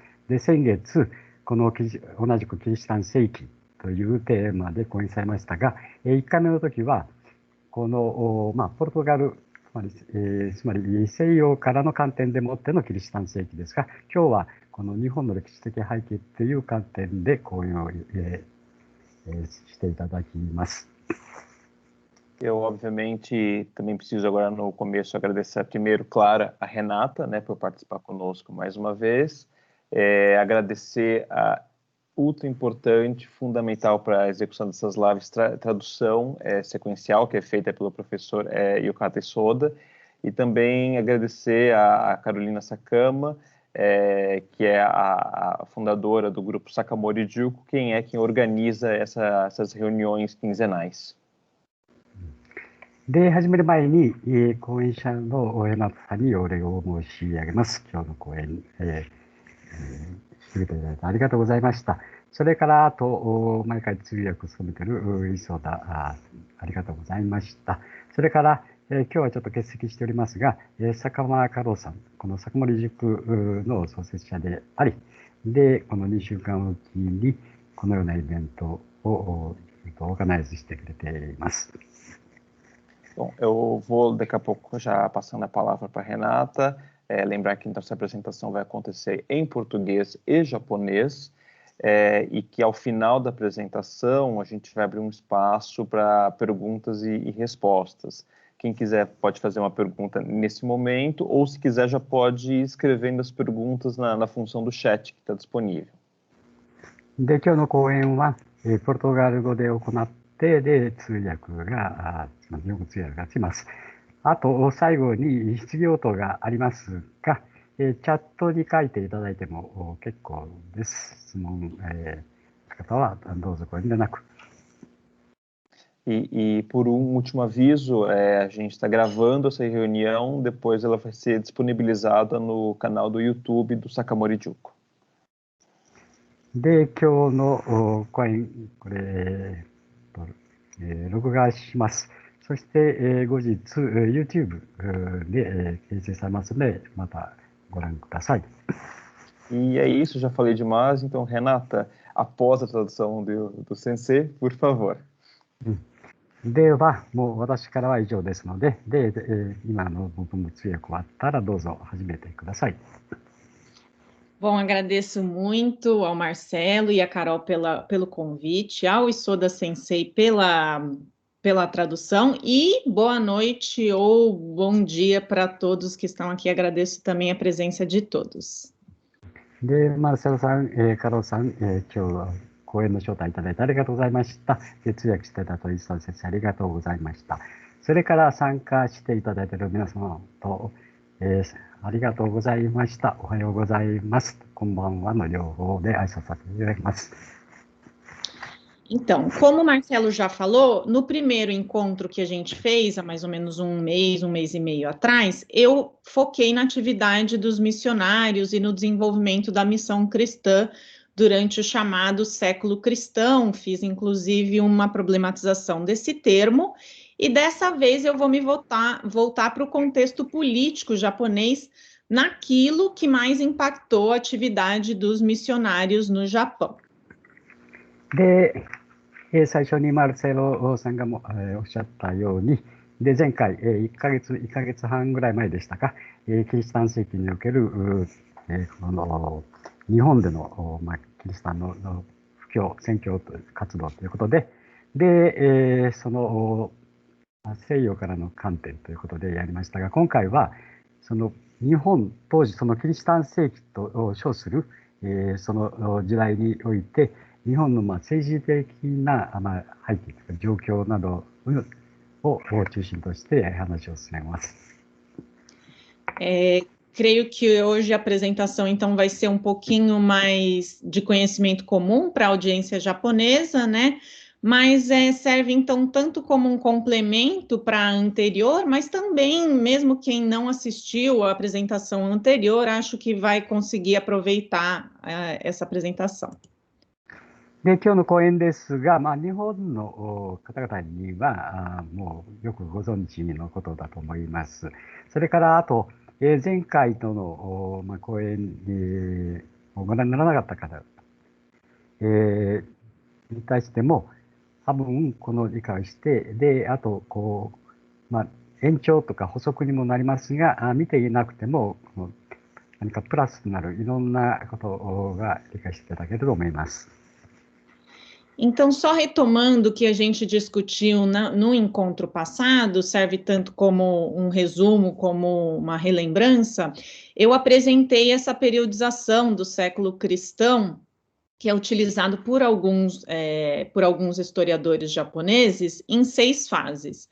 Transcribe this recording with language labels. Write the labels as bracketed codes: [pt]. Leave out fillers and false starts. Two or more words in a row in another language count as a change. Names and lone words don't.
[ja] で、先月、この同じくキリシタン世紀というテーマで講演されましたが、1回目の時は、この、ポルトガル、つまり西洋からの観点でもってのキリシタン世紀ですが、今日はこの日本の歴史的背景という観点で講演をしていただきます。 [pt] Eu, obviamente, também preciso agora no começo agradecer primeiro, Clara, a Renata, né, por participar conosco mais uma vez, agradecer a ultra importante, fundamental para a execução dessas lives, tradução sequencial, que é feita pelo professor Yukata Soda, e também agradecer a Carolina Sakama, que é a fundadora do grupo Sakamori Juku, quem organiza essas reuniões quinzenais. [ja] で、始める前に、講演者の江本さんにお礼を申し上げます。今日の講演、していただいてありがとうございました。それから、あと、毎回通訳を務めている磯田、ありがとうございました。それから、今日はちょっと欠席しておりますが、坂間佳郎さん、この坂森塾の創設者であり、で、この2週間おきに、このようなイベントをオーガナイズしてくれています。 [pt] Bom, eu vou daqui a pouco já passando a palavra para a Renata, lembrar que então essa apresentação vai acontecer em português e japonês, e que ao final da apresentação a gente vai abrir um espaço para perguntas e respostas. Quem quiser pode fazer uma pergunta nesse momento, ou se quiser já pode ir escrevendo as perguntas na função do chat que está disponível. [ja] で、今日の講演は、ポルトガル語で行って、で、通訳がします。あと、最後に質疑応答がありますが、チャットに書いていただいても結構です。質問、方はどうぞご遠慮なく。 [pt] E por último aviso, a gente está gravando essa reunião, depois ela vai ser disponibilizada no canal do YouTube do Sakamori Juku. [ja] で、今日の講演、これ、録画します。そして、後日、YouTube で掲載されますので、またご覧ください。 [pt] E é isso, já falei demais, então, Renata, após a tradução do Sensei, por favor. [ja] では、もう私からは以上ですので、今の部分の通訳終わったらどうぞ始めてください。 [pt] Bom, agradeço muito ao Marcelo e à Carol pelo convite, ao Isoda Sensei pela tradução, e boa noite ou bom dia para todos que estão aqui. Agradeço também a presença de todos. [ja] で、マルセロさん、カロさん、今日は講演の招待いただいてありがとうございました。通訳していただいた磯田先生、ありがとうございました。それから参加していただいている皆様と、ありがとうございました。おはようございます。こんばんはの両方で挨拶させていただきます。 [pt] Então, como o Marcelo já falou, no primeiro encontro que a gente fez, há mais ou menos um mês e meio atrás, eu foquei na atividade dos missionários e no desenvolvimento da missão cristã durante o chamado século cristão. Fiz, inclusive, uma problematização desse termo, e dessa vez eu vou me voltar para o contexto político japonês, naquilo que mais impactou a atividade dos missionários no Japão. [ja] で、最初にマルセロさんがおっしゃったように、で前回、1ヶ月半ぐらい前でしたか、キリシタン世紀における、この日本での、キリシタンの布教、宣教活動ということで、で、その西洋からの観点ということでやりましたが、今回はその日本当時そのキリシタン世紀と称する、その時代において日本の政治的な背景というか状況などを中心として話を進めます。 [pt] Creio que hoje a apresentação, então, vai ser um pouquinho mais de conhecimento comum para a audiência japonesa, né? mas serve então tanto como um complemento para a anterior, mas também, mesmo quem não assistiu à apresentação anterior, acho que vai conseguir aproveitar essa apresentação. [ja] で、今日の講演ですが、日本の方々にはもうよくご存知のことだと思います。それからあと、前回との講演をご覧にならなかった方、に対しても多分この理解をして、で、あと延長とか補足にもなりますが、見ていなくても何かプラスになるいろんなことが理解していただけると思います。 [pt] Então, só retomando o que a gente discutiu no encontro passado, serve tanto como um resumo, como uma relembrança, eu apresentei essa periodização do século cristão, que é utilizado por alguns historiadores japoneses, em 6 fases.